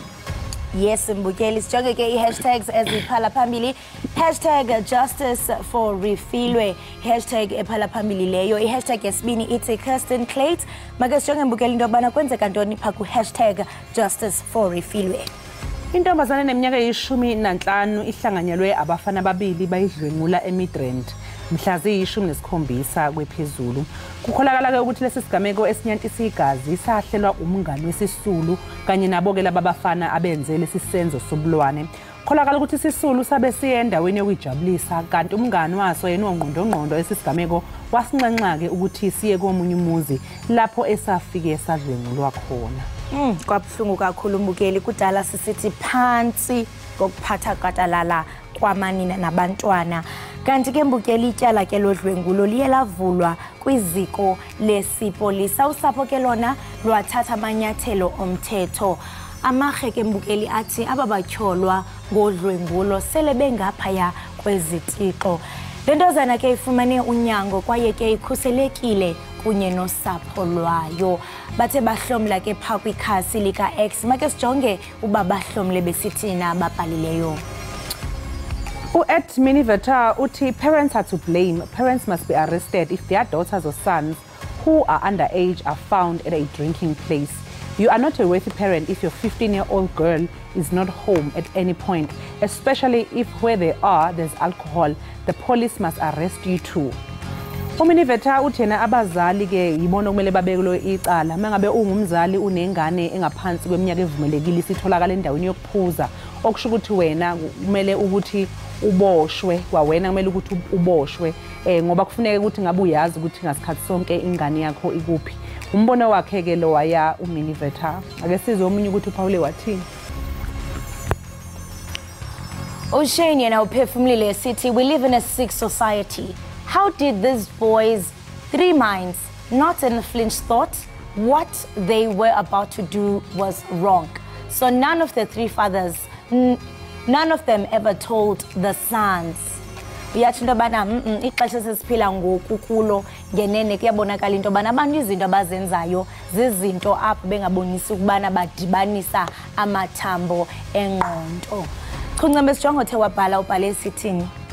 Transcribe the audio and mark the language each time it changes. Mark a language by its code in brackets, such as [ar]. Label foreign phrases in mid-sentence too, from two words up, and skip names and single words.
[xh] Yes, Mbukeli, sijonge ke i-hashtags eziphala phambili. #JusticeForRefilwe, hashtag ephala phambili leyo. I-hashtag yesibini ithi Kirsten Clate. Make sijonge Mbukeli into yobana kwenzeka ntoni pha ku #JusticeForRefilwe. [zu] Intombazane neminyaka e15 ihlanganyelwe abafana ababili bayidlwengula eMidrand mhla ziyi-17 kwephezulu. Kukholakala ke ukuthi lesi sigameko esinyantisa igazi sahlelwa umngane wesisulu kanye nabo ke laba bafana abenze lesi senzo sobulwane. Kukholakala ukuthi isisulu sabe siye endaweni yokujabulisa kanti umngane waso yena ongqondongqondo esisigameko wasinxenxa ke ukuthi siye komunye umuzi lapho esafike sadlwengulwa khona. Kwabhlungu kakhulu mbukeli kudala sisithi phansi ngokuphatha katalala kwamanina nabantwana. [xh] Kanti ke mbukeli ityala ke lodlwengulo liye lavulwa kwiziko lesipolisa. Usapho ke lona lwathatha amanyathelo omthetho. Amarhe ke mbukeli athi ababatyholwa ngodlwengulo sele bengaphaya kwezitixo. Le ntozana ke ifumane unyango kwaye ke ikhuselekile kunye nosapho lwayo. Bathe bahlomla ke phaa kwikhasi lika-X. Make sijonge uba bahlomle besithina ababhalileyo. U-at Miniveta uthi [en] parents are to blame. Parents must be arrested if their daughters or sons who are underage are found at a drinking place. You are not a worthy parent if your 15-year-old girl is not home at any point, especially if where they are there's alcohol. The police must arrest you too. [zu] Uminiveta uthi yena abazali ke yibona kumele babekelo icala mangabe ungumzali unengane engaphansi kweminyaka evumelekile isitholakala endaweni yokuphuza okusho ukuthi wena kumele ukuthi uboshwe kwawena kumele ukuthi uboshwe ngoba kufuneka ukuthi ngabe uyazi ukuthi ngasikhathi sonke ingane yakho ikuphi. Umbono wakhe ke lo waya uMiniveta ake sizwe omunye ukuthi uPaul wathini. [xh] Oshane yena uphefumulile sithi [en] we live in a sick society. How did these boys, 3 minds, not in a flinch thought, what they were about to do was wrong? So none of the 3 fathers, none of them ever told the sons. [xh] Uyathi into bana ixesha sesiphila ngoku kulo ngenene kuyabonakala into bana abantu izinto abazenzayo zizinto apho bengabonisi ukubana badibanisa amathambo engqondo. Chunqembe sijonge othe wabhala ubhale sithini.